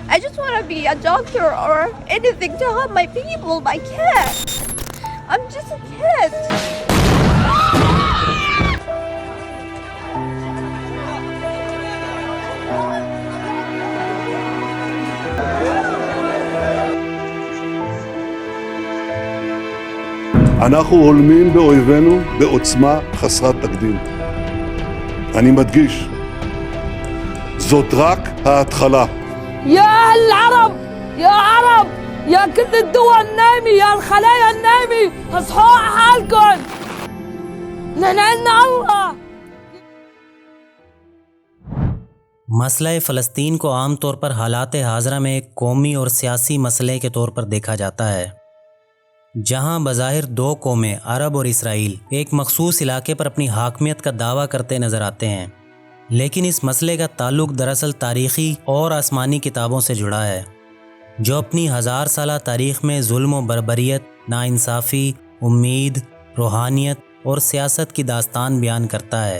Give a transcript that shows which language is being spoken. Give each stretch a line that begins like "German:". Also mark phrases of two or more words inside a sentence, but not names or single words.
English: I just want to be a doctor or anything to help my people, my kids. I'm just a kid.
Hebrew: אנחנו הולמים באויבינו בעוצמה חסרת תקדים. אני מדגיש, זאת רק ההתחלה.
Arabic: يا أهل العرب يا عرب يا كل الدول النايمة يا الخلايا النايمة اصحوا على حالكم نحن عندنا الله.
Urdu: مسئلہ فلسطین کو عام طور پر حالات حاضرہ میں ایک قومی اور سیاسی مسئلے کے طور پر دیکھا جاتا ہے، جہاں بظاہر دو قومیں عرب اور اسرائیل ایک مخصوص علاقے پر اپنی حاکمیت کا دعویٰ کرتے نظر آتے ہیں، لیکن اس مسئلے کا تعلق دراصل تاریخی اور آسمانی کتابوں سے جڑا ہے، جو اپنی 1000 سالہ تاریخ میں ظلم و بربریت، ناانصافی، امید، روحانیت اور سیاست کی داستان بیان کرتا ہے۔